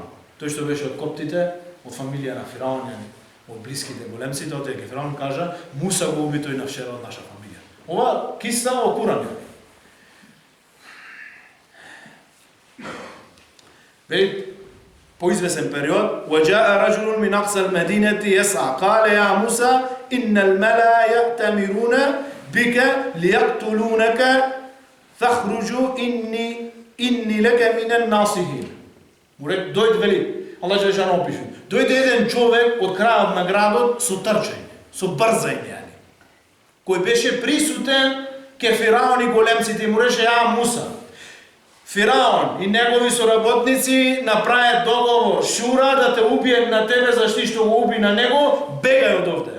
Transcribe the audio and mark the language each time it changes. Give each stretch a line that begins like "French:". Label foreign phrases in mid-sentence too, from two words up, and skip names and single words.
Macedonian: Тој што беше од коптите, од фамилија на Фираун, од блиските големците, отиде ке Фираун кажа, Муса го уби тој на вчера од наша фамилија. Ова киса во Куран. Вели, по известен период,
Arabic: وَجَاءَ رَجُلٌ مِنْ أَقْصَى الْمَدِينَةِ يَسْعَى قَالَ يَا مُوسَى إِنَّ الْمَلَأَ يَأْتَمِرُونَ بِكَ لِيَقْتُلُونَكَ فَاخْرُجْ إِنِّي لَكَ مِنَ النَّاصِحِينَ.
Macedonian: Дојде, вели, Аллах Джелешану опишува. Дојде еден човек од крајот на градот со трчање, со брзање, кој беше присутен ке Фираун и големците и му рече, Муса, Фираун и негови соработници направи договор, шура да те убијат на тебе зашто што го уби на него, бегај од овде.